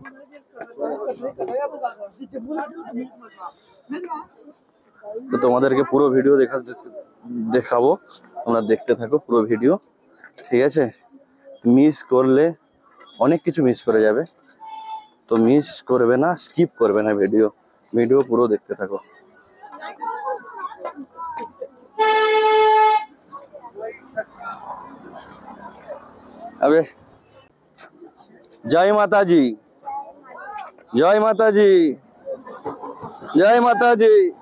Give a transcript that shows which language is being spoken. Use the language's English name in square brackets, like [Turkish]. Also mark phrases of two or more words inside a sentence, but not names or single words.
[Bangla] তো তোমাদেরকে পুরো ভিডিও দেখাবো, তোমরা দেখতে থাকো পুরো ভিডিও, ঠিক আছে। মিস করলে অনেক কিছু মিস করে যাবে, তো মিস করবে না, স্কিপ করবে না, ভিডিও পুরো দেখতে থাকো। [Hindi] अबे जय माता जी, जय माता जी, जय माता जी।